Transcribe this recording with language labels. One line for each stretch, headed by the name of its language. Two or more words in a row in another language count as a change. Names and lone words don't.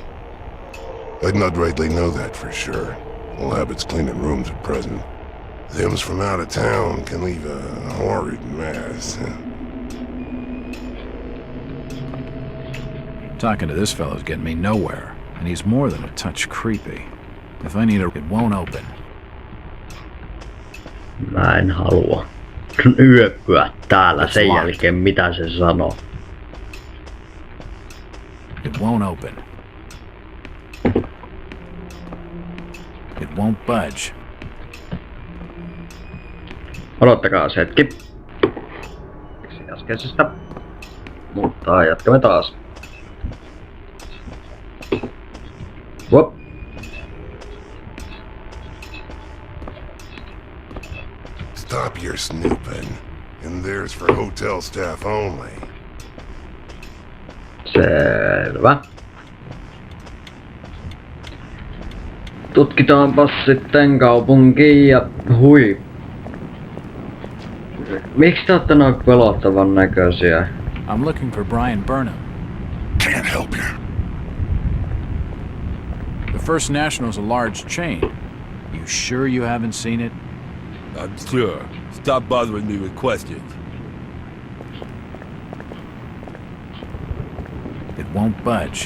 English: I'd not rightly know that for sure. All habits cleaning rooms at present. Them's from out of town can leave a horrid mess. Talking to this fellow's getting me nowhere, and he's more than a touch creepy. If I need a... it won't open.
Finnish: Mä en halua yöpyä täällä sen jälkeen mitä se sanoo.
English: It won't open. It won't budge.
Finnish: Odottakaa se hetki. Äskeisestä. Mutta jatkamme taas.
English: Whoop. Stop your snooping. And there's for hotel staff only.
Finnish: Selvä. Tutkitaanpas sitten kaupunkiin ja hui. Miksi te ootte noin pelottavan näköisiä?
English: I'm looking for Brian Burnham. Can't help you. The First National's a large chain. You sure you haven't seen it? I'm sure. Stop bothering me with questions. It won't budge.